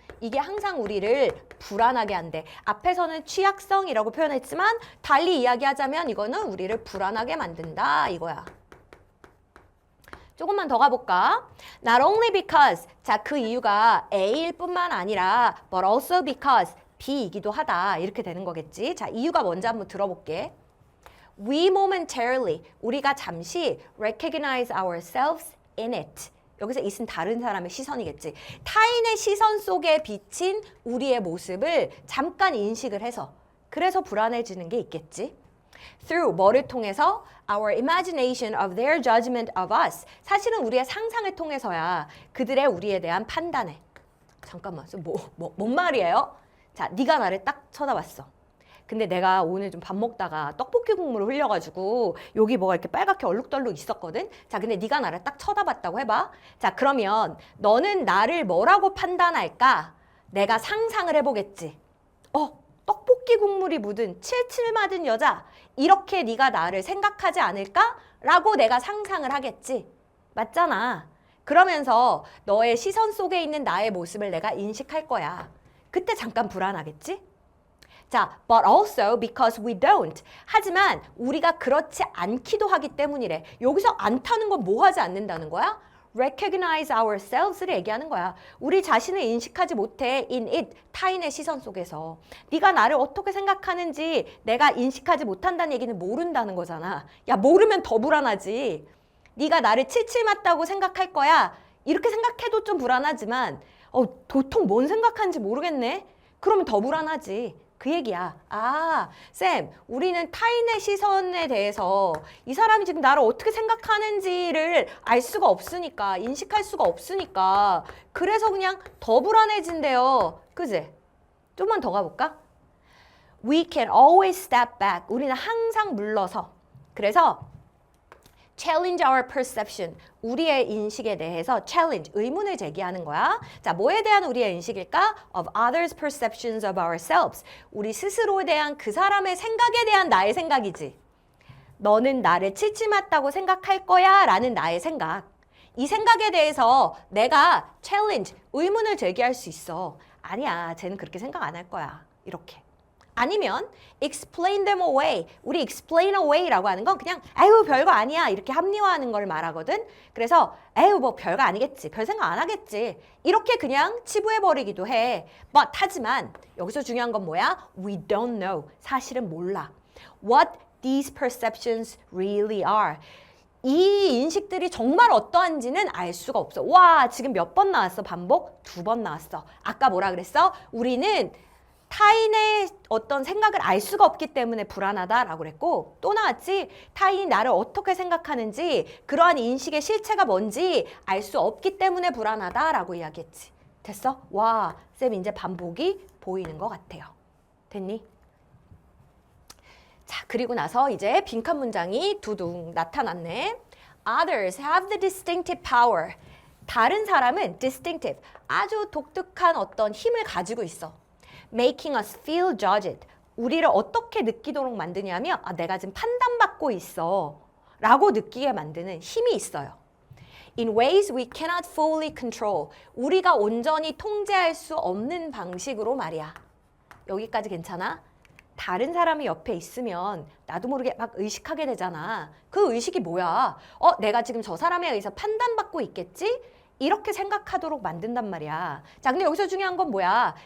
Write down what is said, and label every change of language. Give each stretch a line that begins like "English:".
Korean: 이게 항상 우리를 불안하게 한대. 앞에서는 취약성이라고 표현했지만 달리 이야기하자면 이거는 우리를 불안하게 만든다 이거야. 조금만 더 가볼까?
English: Not only because,
Korean: 자, 그 이유가 A일 뿐만 아니라
English: but also because
Korean: B이기도 하다. 이렇게 되는 거겠지. 자, 이유가 뭔지 한번 들어볼게.
English: We momentarily,
Korean: 우리가 잠시
English: recognize ourselves in it.
Korean: 여기서 it은 다른 사람의 시선이겠지. 타인의 시선 속에 비친 우리의 모습을 잠깐 인식을 해서 그래서 불안해지는 게 있겠지.
English: Through,
Korean: 뭐를 통해서?
English: Our imagination of their judgment of us.
Korean: 사실은 우리의 상상을 통해서야 그들의 우리에 대한 판단에. 잠깐만, 뭔 말이에요? 자, 네가 나를 딱 쳐다봤어. 근데 내가 오늘 좀 밥 먹다가 떡볶이 국물을 흘려가지고 여기 뭐가 이렇게 빨갛게 얼룩덜룩 있었거든? 자, 근데 네가 나를 딱 쳐다봤다고 해봐. 자, 그러면 너는 나를 뭐라고 판단할까? 내가 상상을 해보겠지. 떡볶이 국물이 묻은 칠칠 맞은 여자, 이렇게 네가 나를 생각하지 않을까? 라고 내가 상상을 하겠지. 맞잖아. 그러면서 너의 시선 속에 있는 나의 모습을 내가 인식할 거야. 그때 잠깐 불안하겠지?
English: 자, but also because we don't.
Korean: 하지만 우리가 그렇지 않기도 하기 때문이래. 여기서 않다는 건 뭐 하지 않는다는 거야?
English: recognize ourselves
Korean: 를 얘기하는 거야. 우리 자신을 인식하지 못해
English: in it,
Korean: 타인의 시선 속에서. 네가 나를 어떻게 생각하는지 내가 인식하지 못한다는 얘기는 모른다는 거잖아. 야, 모르면 더 불안하지. 네가 나를 칠칠 맞다고 생각할 거야. 이렇게 생각해도 좀 불안하지만 도통 뭔 생각하는지 모르겠네. 그러면 더 불안하지. 그 얘기야. 아, 쌤, 우리는 타인의 시선에 대해서 이 사람이 지금 나를 어떻게 생각하는지를 알 수가 없으니까, 인식할 수가 없으니까 그래서 그냥 더 불안해진대요. 그지? 좀만 더 가볼까?
English: We can always step back.
Korean: 우리는 항상 물러서.
English: 그래서 challenge our perception.
Korean: 우리의 인식에 대해서 challenge, 의문을 제기하는 거야. 자, 뭐에 대한 우리의 인식일까?
English: Of others' perceptions of ourselves.
Korean: 우리 스스로에 대한 그 사람의 생각에 대한 나의 생각이지. 너는 나를 칠칠 맞다고 생각할 거야 라는 나의 생각. 이 생각에 대해서 내가 challenge, 의문을 제기할 수 있어. 아니야, 쟤는 그렇게 생각 안 할 거야. 이렇게. 아니면
English: explain them away.
Korean: 우리 explain away라고 하는 건 그냥 아유 별거 아니야 이렇게 합리화하는 걸 말하거든. 그래서 에휴 뭐 별거 아니겠지. 별 생각 안 하겠지. 이렇게 그냥 치부해버리기도 해.
English: But
Korean: 하지만 여기서 중요한 건 뭐야?
English: We don't know.
Korean: 사실은 몰라.
English: What these perceptions really are.
Korean: 이 인식들이 정말 어떠한지는 알 수가 없어. 와, 지금 몇 번 나왔어? 반복? 2번 나왔어. 아까 뭐라 그랬어? 우리는 타인의 어떤 생각을 알 수가 없기 때문에 불안하다라고 그랬고, 또 나왔지? 타인이 나를 어떻게 생각하는지, 그러한 인식의 실체가 뭔지 알 수 없기 때문에 불안하다라고 이야기했지. 됐어? 와, 쌤 이제 반복이 보이는 것 같아요. 됐니? 자, 그리고 나서 이제 빈칸 문장이 두둥 나타났네.
English: Others have the distinctive power.
Korean: 다른 사람은 distinctive, 아주 독특한 어떤 힘을 가지고 있어.
English: Making us feel judged.
Korean: 우리를 어떻게 느끼도록 만드냐면, 아, 내가 지금 판단받고 있어 라고 느끼게 만드는 힘이 있어요.
English: In ways we cannot fully control.
Korean: 우리가 온전히 통제할 수 없는 방식으로 말이야. 여기까지 괜찮아? 다른 사람이 옆에 있으면 나도 모르게 막 의식하게 되잖아. 그 의식이 뭐야? 내가 지금 저 사람에 의해서 판단받고 있겠지? 이렇게 생각하도록 만든단 말이야. 자, 근데 여기서 중요한 건 뭐야?